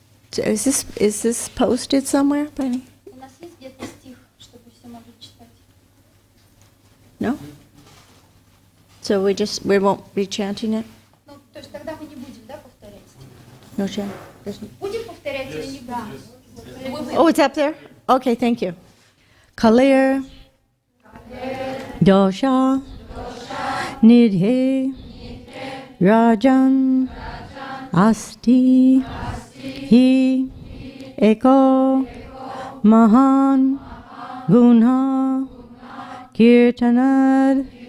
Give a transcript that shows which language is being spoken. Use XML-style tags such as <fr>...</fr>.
<en>So is this posted somewhere, Penny?</en> <ru>У нас есть где-то стих, чтобы все могли читать?</ru> <en>No? So we won't be chanting it?</en> <ru>Ну, то есть тогда мы не будем, да, повторять стих?</ru> <en>No chant?</en> <ru>Будем повторять или не будем?</ru> <en>Oh, it's up there? Okay, thank you.</en> <sa>Kalir, Dosha, Nidhe, Rajan, Asti, Hi, Eko, Mahan, Gunha, Kirtanad,</sa>